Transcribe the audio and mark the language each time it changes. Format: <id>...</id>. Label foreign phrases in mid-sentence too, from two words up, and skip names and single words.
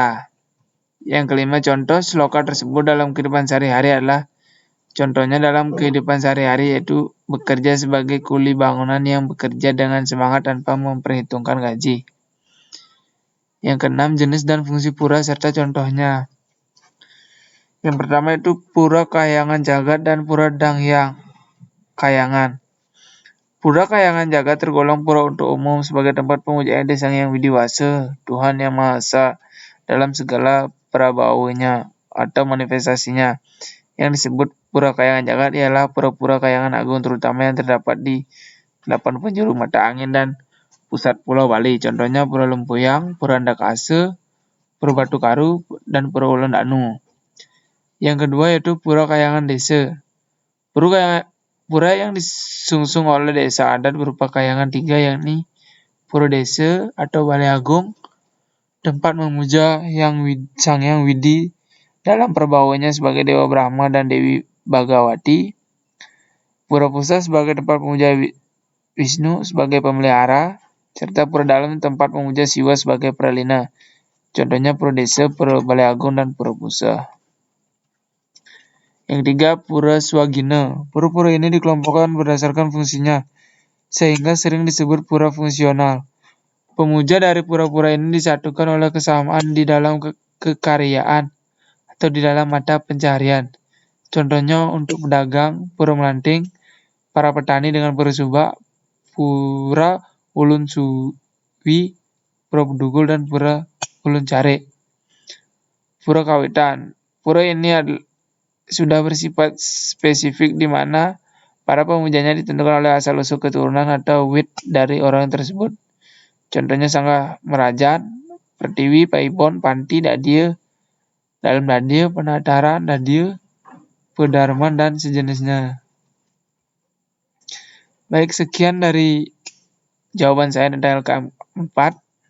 <id>Yang kelima, contoh sloka tersebut dalam kehidupan sehari-hari adalah contohnya dalam kehidupan sehari-hari yaitu bekerja sebagai kuli bangunan yang bekerja dengan semangat tanpa memperhitungkan gaji. Yang keenam, jenis dan fungsi pura serta contohnya. Yang pertama itu pura Kahyangan Jagat dan pura Danghyang Kahyangan. Pura Kahyangan Jagat tergolong pura untuk umum sebagai tempat pemujaan Sang Hyang Widiwasa, Tuhan Yang Maha Esa dalam segala prabawanya atau manifestasinya. Yang disebut Pura Kahyangan Jagat ialah pura-pura Kahyangan Agung terutama yang terdapat di 8 penjuru mata angin dan pusat Pulau Bali. Contohnya Pura Lempuyang, Pura Andakase, Pura Batu Karu, dan Pura Ulun Danu. Yang kedua yaitu Pura Kahyangan Desa. Pura yang disungsung oleh desa adat berupa Kahyangan 3, yakni Pura Desa atau Balai Agung, tempat memuja Sang Hyang Widi dalam perbauannya sebagai Dewa Brahma dan Dewi Bagawati. Pura Pusat sebagai tempat memuja Wisnu sebagai pemelihara, serta Pura Dalam tempat memuja Siwa sebagai pralina. Contohnya Pura Desa, Pura Balai Agung, dan Pura Pusa. Yang ketiga, Pura Swagina. Pura-pura ini dikelompokkan berdasarkan fungsinya, sehingga sering disebut pura fungsional. Pemuja dari pura-pura ini disatukan oleh kesamaan di dalam kekaryaan atau di dalam mata pencaharian. Contohnya untuk pedagang, Pura Melanting, para petani dengan Pura Subak, Pura Ulun Suwi, Pura Bedugul, dan Pura Ulun Care. Pura Kawitan. Pura ini sudah bersifat spesifik di mana para pemujanya ditentukan oleh asal-usul keturunan atau wit dari orang tersebut. Contohnya Sangga Merajan, Pertiwi, Paibon, Panti, Dadia, Dalam Dadia, Penataran, Dadia, Pedarman, dan sejenisnya. Baik, sekian dari jawaban saya tentang LK4.</id>